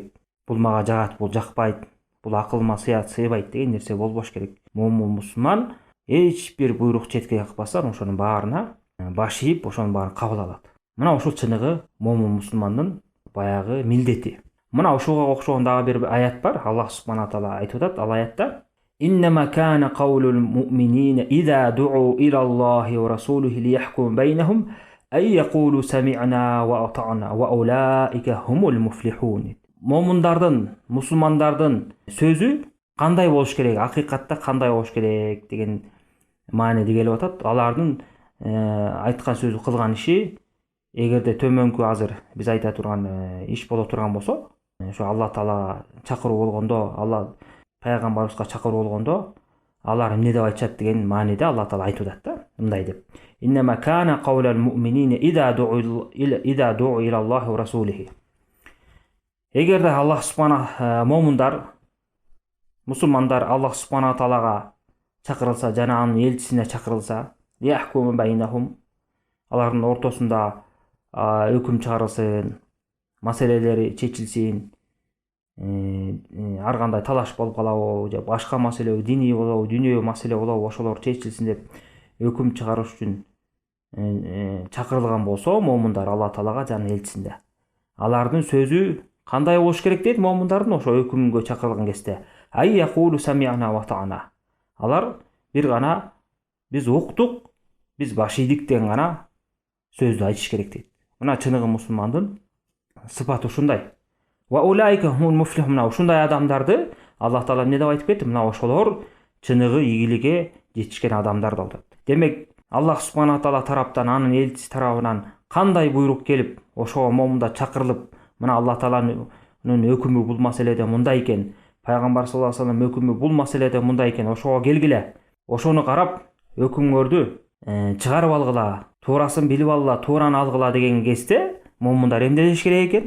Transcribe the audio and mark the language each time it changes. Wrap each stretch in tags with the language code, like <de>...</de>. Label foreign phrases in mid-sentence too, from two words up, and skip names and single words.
<ky>Бул мага жагат, бул жакпайт, бул акылыма сыйбайт деген нерсе болбош керек. Момун мусулман эч бир буйрук четке какпастан ошонун баарына баш ийип, ошонун баарын кабыл алат. Мына ушул чыныгы момун мусулмандын баягы милдети. Мына ушуга окшогон дагы бир аят бар.</ky> <ar>الله سبحانه وتعالى</ar> <ky>айтып атат ал аятта:</ky> <ar>"إنما كان قول المؤمنين إذا دعوا إلى الله ورسوله ليحكم بينهم أن يقولوا سمعنا وأطعنا وأولئك هم المفلحون".</ar> <ky>Момундардын, мусулмандардын сөзү кандай болуш керек, акыйкатта кандай болуш керек деген мааниде келип атат. Алардын айткан сөзү, кылган иши эгерде төмөнкү азыр биз айта турган иш боло турган болсо, ошо Алла таала чакыруу болгондо, Алла пайгамбарыбызга чакыруу болгондо алар эмне деп айтышат деген мааниде Алла таала айтып атат да, мындай деп:</ky> <ar>"إنما كان قول المؤمنين إذا دعوا إلى الله ورسوله".</ar> <ky>Эгерде</ky> <ar>الله سبحانه</ar> <ky>момундар, мусулмандар Аллах субхана таалага чакырылса жана анын элчисине чакырылса,</ky> <ar>ليحكم بينهم,</ar> <ky>алардын ортосунда өкүм чыгарылсын, маселелери чечилсин, ар кандай талаш болуп калабы же башка маселе, диний болобу, дүйнө маселе болобу, ошолор чечилсин деп өкүм чыгарыш үчүн чакырылган болсо, момундар Алла Таалага жана элчисинде. Алардын сөзү кандай болуш керек дейт момундардын ошо өкүмгө чакырылган кезде?</ky> <ar>أن يقولوا سمعنا وأطعنا.</ar> <ky>Алар бир гана биз уктук, биз баш ийдик деген гана сөздү айтыш керек дейт. Мына чыныгы мусулмандын сыпаты ушундай.</ky> <ar>وأولئك هم المفلحون.</ar> <ky>Ушундай адамдарды Алла Таала эмне деп айтып кетти? Мына ошолор чыныгы ийгиликке жетишкен адамдар деп атат. Демек,</ky> <ar>الله سبحانه وتعالى</ar> <ky>тараптан, анын элчиси тарабынан кандай буйрук келип, ошого момунда чакырылып, мына Алла Тааланын өкүмү бул маселеде мындай экен, пайгамбар</ky> <ar>صلى الله عليه وسلم</ar> <ky>өкүмү бул маселеде мындай экен, ошого келгиле, ошону карап өкүмүңөрдү чыгарып алгыла, туурасын билип алгыла, туураны алгыла деген кезде момундар эмне деш керек экен?</ky>